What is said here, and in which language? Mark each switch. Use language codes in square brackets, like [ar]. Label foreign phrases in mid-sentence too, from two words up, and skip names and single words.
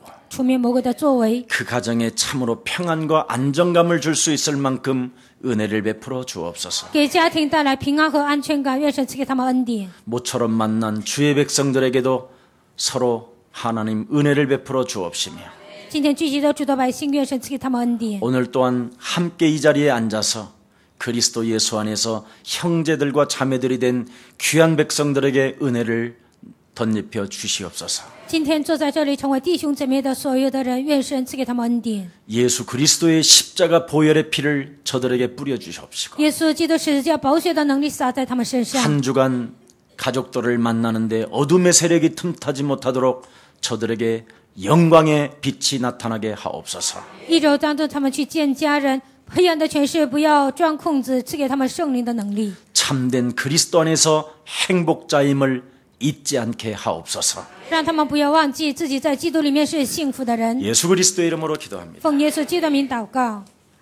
[zh] 出灭魔鬼的作为， [ko] 그 가정에 참으로 평안과 안정감을 줄 수 있을 만큼 은혜를 베풀어 주옵소서. [zh] 给家庭带来平安和安全感。愿神赐给他们恩典。 [ko] 모처럼 만난 주의 백성들에게도 서로 하나님 은혜를 베풀어 주옵시며 [zh] 今天聚集的主的百姓，愿神赐给他们恩典。 [ko] 오늘 또한 함께 이 자리에 앉아서 그리스도 예수 안에서 형제들과 자매들이 된 귀한 백성들에게 은혜를 덧입혀 주시옵소서. [zh] 今天坐在这里成为弟兄姐妹的所有的人，愿神赐给他们恩典。 [ko] 예수 그리스도의 십자가 보혈의 피를 저들에게 뿌려 주시옵시고 [zh] 耶稣基督十字架宝血的能力洒在他们身上。 [ko] 한 주간 가족들을 만나는데 어둠의 세력이 틈타지 못하도록 저들에게 영광의 빛이 나타나게 하옵소서. [zh] 一周当中，他们去见家人，黑暗的权势不要钻空子，赐给他们圣灵的能力。 [ko] 참된 그리스도 안에서 행복자임을 잊지 않게 하옵소서. [zh] 让他们不要忘记自己在基督里面是幸福的人。 [ko] 예수 그리스도의 이름으로 기도합니다. [zh] 奉耶稣基督的名祷告。